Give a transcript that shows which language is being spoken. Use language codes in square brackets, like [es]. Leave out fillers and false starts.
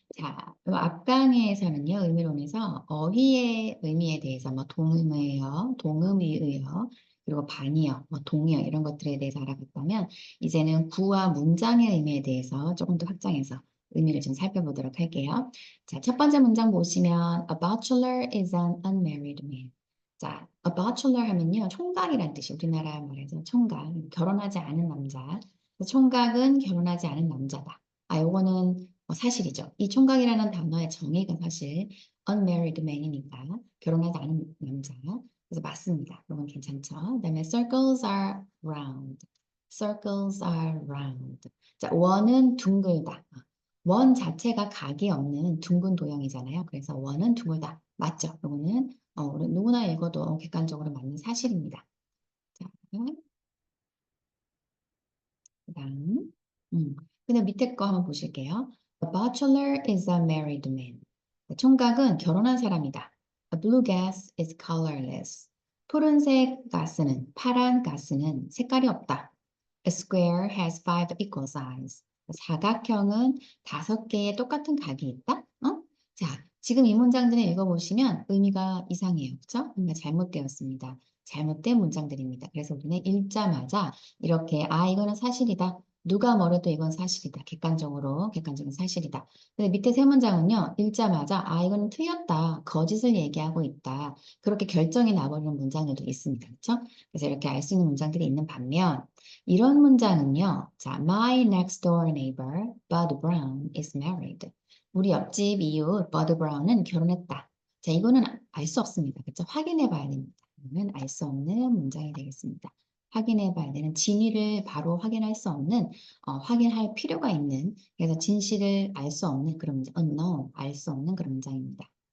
[ko] 자, 요 앞강의에서는요, 의미론에서 어휘의 의미에 대해서 뭐 동음의어, 동음이의어, 그리고 반의어, 뭐 동의어 이런 것들에 대해서 알아봤다면 이제는 구와 문장의 의미에 대해서 조금 더 확장해서 의미를 좀 살펴보도록 할게요. 자, 첫 번째 문장 보시면 [en] A bachelor is an unmarried man. [ko] 자, a bachelor 하면요, 총각이란 뜻이 우리나라 말에서 총각, 결혼하지 않은 남자. 총각은 결혼하지 않은 남자다. 요거는 사실이죠. 이 총각이라는 단어의 정의가 사실 [en] unmarried man [ko] 이니까 결혼하지 않은 남자. 그래서 맞습니다. 그건 괜찮죠. 그다음에 [en] circles are round. circles are round. [ko] 자, 원은 둥글다. 원 자체가 각이 없는 둥근 도형이잖아요. 그래서 원은 둥글다. 맞죠? 이거는 우리 누구나 읽어도 객관적으로 맞는 사실입니다. 자, 그다음, 근데 밑에 거 한번 보실게요. [en] A bachelor is a married man. [ko] 총각은 결혼한 사람이다. [en] A blue gas is colorless. [ko] 푸른색 가스는, 파란 가스는 색깔이 없다. [en] A square has five equal sides. [ko] 사각형은 5개의 똑같은 각이 있다. 자, 지금 이 문장들을 읽어보시면 의미가 이상해요. 그렇죠? 의미가 잘못되었습니다. 잘못된 문장들입니다. 그래서 우리는 읽자마자 이렇게 이거는 사실이다. 누가 뭐래도 이건 사실이다. 객관적인 사실이다. 근데 밑에 세 문장은요. 읽자마자 이거는 틀렸다. 거짓을 얘기하고 있다. 그렇게 결정이 나버리는 문장들도 있습니다. 그렇죠? 그래서 이렇게 알 수 있는 문장들이 있는 반면 이런 문장은요. [en] 자, My next door neighbor, Bud Brown, is married. [ko] 우리 옆집 이웃 버드 브라운은 결혼했다. 자, 이거는 알 수 없습니다. 그렇죠? 확인해 봐야 됩니다. 이거는 알 수 없는 문장이 되겠습니다. 확인해 봐야 되는 진위를 바로 확인할 수 없는 확인할 필요가 있는 그래서 진실을 알 수 없는 그런 문장, unknown, 알 수 없는 그런 문장입니다.